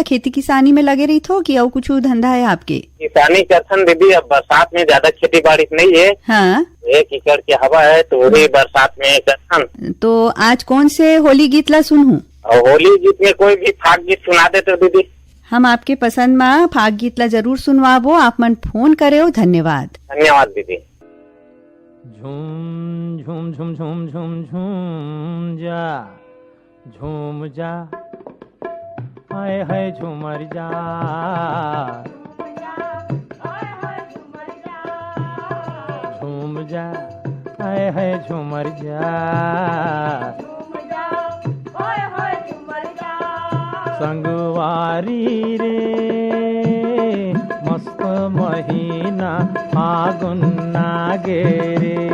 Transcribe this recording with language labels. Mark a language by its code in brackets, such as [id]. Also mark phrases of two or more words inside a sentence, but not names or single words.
[hne] खेती किसानी में लगे रही थो कि और कुछ धंधा है आपके? किसानी करथन दीदी, अब बरसात में ज्यादा खेती बाड़ी नहीं है। हाँ, 1 एकड़ की हवा है तो वही बरसात में करथन। तो आज कौन से होली गीत ला सुनूं? और होली गीत में कोई भी फाग गीत सुना दे तो दीदी। हम आपके पसंद में फाग गीत ला जरूर सुनवाबो। आप मन फोन करे हो, धन्यवाद। धन्यवाद दीदी। झूम झूम झूम झूम झूम झूम जा हाय हाय झूमर जा, झूम जा हाय हाय झूमर जा, संगवारी रे मस्त महीना फागुन नागे रे,